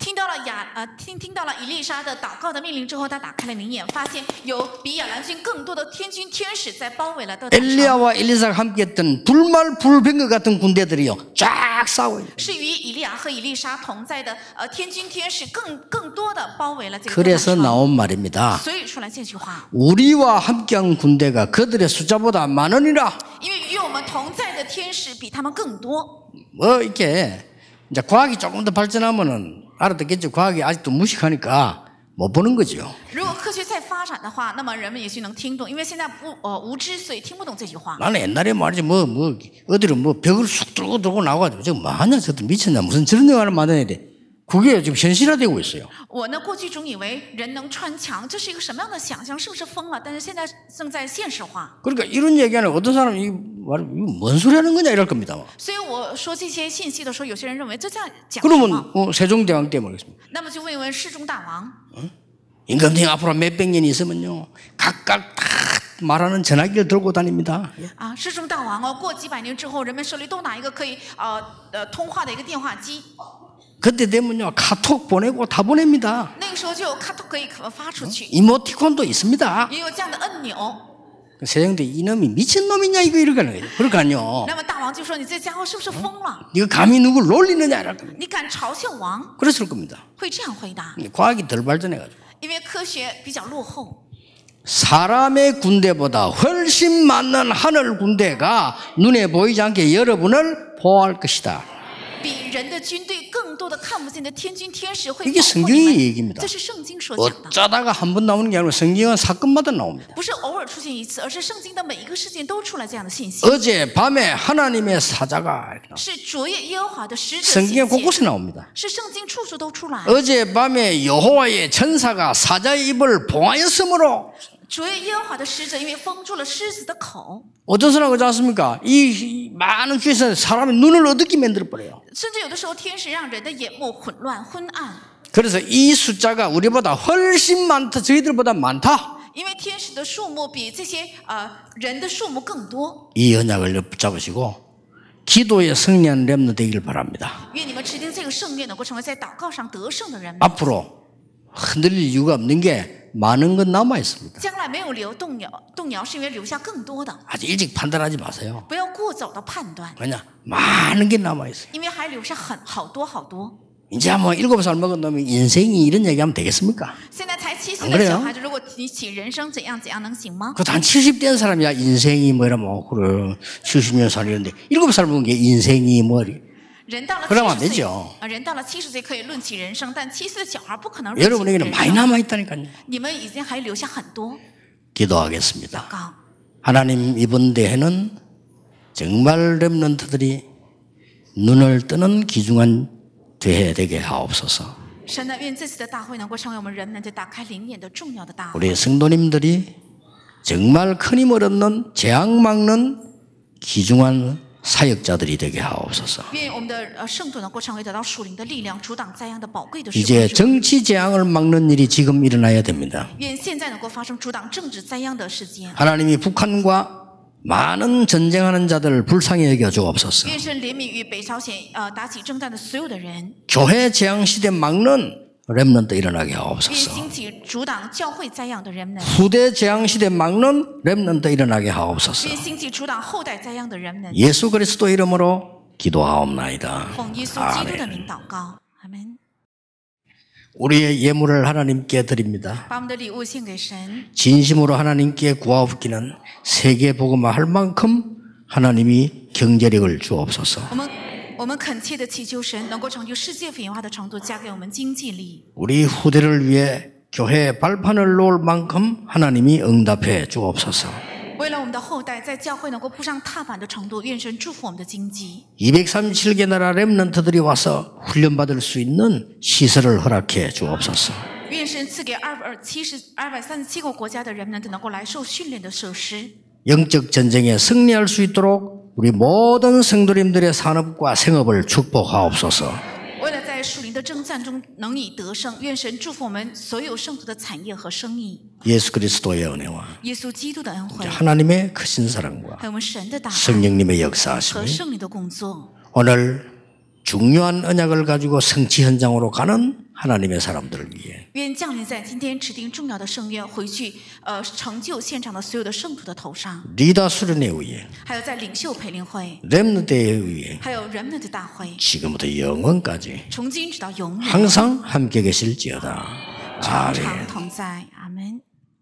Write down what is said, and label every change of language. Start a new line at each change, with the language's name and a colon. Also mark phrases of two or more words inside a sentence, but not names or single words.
Chinese: 听到了听到了以利沙的祷告的命令之后，他打开了灵眼，发现有比亚兰军更多的天军天使在包围了多坦城，
Korean: 엘리야와 엘리사가 함께했던 불말 불병거 같은 군대들이요 쫙 싸고 있어요.
Chinese: 是与以利亚和以利沙同在的天军天使更多的包围了这个多坦
Korean: 그래서
Chinese: 城。
Korean: 나온 말입니다.
Chinese: 所以出来这句话，
Korean: 우리와 함께한 군대가 그들의 숫자보다 많으니라.
Chinese: 因为与我们同在的天使比他们更多。
Korean: 뭐 이렇게 이제 과학이 조금 더 발전하면은 알아듣겠죠. 과학이 아직도 무식하니까 못 보는 거죠.
Chinese: 如果科学再发展的话，那么人们也许能听懂，因为现在无知，所以听不懂这句话。
Korean: 나는 옛날에 말이지 뭐 어디로 뭐 벽을 쑥 들고 나와가지고 저거 뭐하냐 저것도 미쳤냐 무슨 저런 영화를 만들어야 돼. 그게 지금 현실화되고 있어요.
Chinese: 我呢，过去总以为人能穿墙，这是一个什么样的想象？是不是疯了？但是现在正在现实化。
Korean: 그러니까 이런 얘기하는 어떤 사람이 이거 뭔 소리 하는 거냐 이럴 겁니다.
Chinese: 所以我说这些信息的时候，有些人认为这样讲什么？
Korean: 그러면 세종대왕 때 모르겠습니다.
Chinese: 那么就问一问世宗大王，
Korean: 임금님 앞으로 몇백 년이 있으면요 각각 다 말하는 전화기를 들고 다닙니다.
Chinese: 啊，世宗大王哦，过几百年之后，人们手里都拿一个可以通话的一个电话机，
Korean: 그때 되면요 카톡 보내고 다 보냅니다.
Chinese: 那个时候就有卡通可以发出去，
Korean: 이모티콘도 있습니다.
Chinese: 也有这样的按钮。
Korean: 세종대 이놈이 미친놈이냐 이거 이러가는 거죠. 그러니까요.
Chinese: 那么大王就说：“你这家伙是不是疯了？
Korean: 네가 감히 누굴 놀리느냐 이럴 겁니다.
Chinese: 你敢嘲笑王？”
Korean: 그랬을 겁니다.
Chinese: 会这样回答，
Korean: 과학이 덜 발전해가지고
Chinese: 因为科学比较落后。
Korean: 사람의 군대보다 훨씬 많은 하늘 군대가 눈에 보이지 않게 여러분을 보호할 것이다.
Chinese: 比人的军队更多的看不见的天军天使会
Korean: 이게
Chinese: 保护
Korean: 성경의
Chinese: 你们，
Korean: 얘기입니다.
Chinese: 这是圣经所讲的，
Korean: 어쩌다가 한 번 나오는 게 아니고 성경은 사건마다 나옵니다.
Chinese: 不是偶尔出现一次，而是圣经的每一个事件都出来这样的信息，
Korean: 어제 밤에 하나님의 사자가 이렇게 나옵니다.
Chinese: 是昨夜耶和华的使者
Korean: 성경에
Chinese: 显现，
Korean: 곳곳에 나옵니다.
Chinese: 是圣经处处都出来。
Korean: 어제 밤에 여호와의 천사가 사자의 입을 봉하였으므로
Chinese: 昨夜耶和华的使者因为封住了狮子的口，
Korean: 어떤 사람 그러지 않습니까? 이 많은 죄에서 사람의 눈을 어둡게 만들어버려요.
Chinese: 甚至有的时候天使让人的眼目混乱昏暗，
Korean: 그래서 이 숫자가 우리보다 훨씬 많다. 저희들보다 많다.
Chinese: 因为天使的数目比这些人的数目更多。
Korean: 이 언약을 붙잡으시고 기도에 승리한 렘너 되기를 바랍니다.
Chinese: 愿你们持定这个圣愿，能够成为在祷告上得胜的人们。
Korean: 앞으로 흔들릴 이유가 없는 게 많은 건 남아 있습니다.
Chinese: 将来没有动摇，是因为留下更多的。
Korean: 아주 일찍 판단하지 마세요.
Chinese: 不要过早的判断，
Korean: 왜냐? 많은 게 남아 있어요.
Chinese: 因为还留下好多好多。
Korean: 이제 뭐 7살 먹은 놈이 인생이 이런 얘기하면 되겠습니까?
Chinese: 现在才7岁
Korean: 안
Chinese: 的
Korean: 그래요
Chinese: 小孩子，如果提起人生怎样能行吗？
Korean: 그것도 한 70된 사람이야 인생이 뭐라면 그래 70년 살이는데 7살 먹은 게 인생이 뭐리
Chinese: 人到了
Korean: 그러면 안
Chinese: 70岁
Korean: 되죠.
Chinese: 人到了70岁可以论起人生，但7岁的小孩不可能论起
Korean: 여러분에게는
Chinese: 人
Korean: 많이
Chinese: 生。
Korean: 남아있다니까요.
Chinese: 你们已经还留下很多。
Korean: 기도하겠습니다.
Chinese: 告
Korean: 하나님 이번 대회는 정말 렘넌트들이 눈을 뜨는 귀중한 대회 되게 하옵소서.
Chinese: 神呢，愿这次的大会能够成为我们人们的打开灵眼的重要的大会。
Korean: 우리 성도님들이 정말 큰 힘을 얻는 재앙 막는 귀중한 사역자들이 되게 하옵소서.
Chinese: 愿我们的圣徒能够成为得到属灵的力量，阻挡灾殃的宝贵的时
Korean: 이제
Chinese: 光。
Korean: 정치 재앙을 막는 일이 지금 일어나야 됩니다.
Chinese: 愿现在能够发生阻挡政治灾殃的时间。
Korean: 하나님이 북한과 많은 전쟁하는 자들을 불쌍히 여겨 주옵소서.
Chinese: 愿神怜悯与北朝鲜打起征战的所有的人。
Korean: 교회 재앙 시대 막는 렘넌트 일어나게
Chinese: 愿
Korean: 하옵소서.
Chinese: 兴起阻挡教会灾殃的人们。
Korean: 후대 재앙 시대 막는 렘넌트 일어나게 하옵소서.
Chinese: 愿兴起阻挡后代灾殃的人们。
Korean: 예수 그리스도 이름으로 기도하옵나이다.
Chinese: 奉耶稣基督的名祷告，阿门。
Korean: 우리의 예물을 하나님께 드립니다.
Chinese: 把我们的礼物献给神，
Korean: 진심으로 하나님께 구하옵기는 세계 복음화 할 만큼 하나님이 경제력을 주옵소서.
Chinese: 我们恳切的祈求神能够成就世界福音化的程度，加给我们经济力。
Korean: 우리 후대를 위해 교회 발판을 놓을 만큼 하나님이 응답해 주옵소서.
Chinese: 为了我们的后代在教会能够铺上踏板的程度，愿神祝福我们的经济。
Korean: 237개 나라 렘넌트들이 와서 훈련받을 수 있는 시설을 허락해 주옵소서.
Chinese: 愿神赐给237个国家的人们能够来受训练的设施。
Korean: 영적 전쟁에 승리할 수 있도록 우리 모든 성도님들의 산업과 생업을 축복하옵소서.
Chinese: 为了在属灵的征战中能以得胜，愿神祝福我们所有圣徒的产业和生意。
Korean: 예수 그리스도의 은혜와
Chinese: 耶稣基督的恩惠，
Korean: 하나님의 크신 사랑과
Chinese: 还有我们神的大爱
Korean: 성령님의
Chinese: 和
Korean: 역사하심이
Chinese: 圣灵的工作。
Korean: 오늘 중요한 언약을 가지고 성취 현장으로 가는 하나님의 사람들을 위해
Chinese: 愿降临在今天指定重要的圣愿回去成就现场的所有的圣徒的头上，
Korean: 리더 수련회 의회
Chinese: 还有在领袖培灵会，
Korean: 렘넌트의 의회
Chinese: 还有人们的大会，
Korean: 지금부터 영원까지
Chinese: 从今直到永远，
Korean: 항상 함께 계실지어다.
Chinese: 常
Korean: 아멘.
Chinese: 常同在。阿门。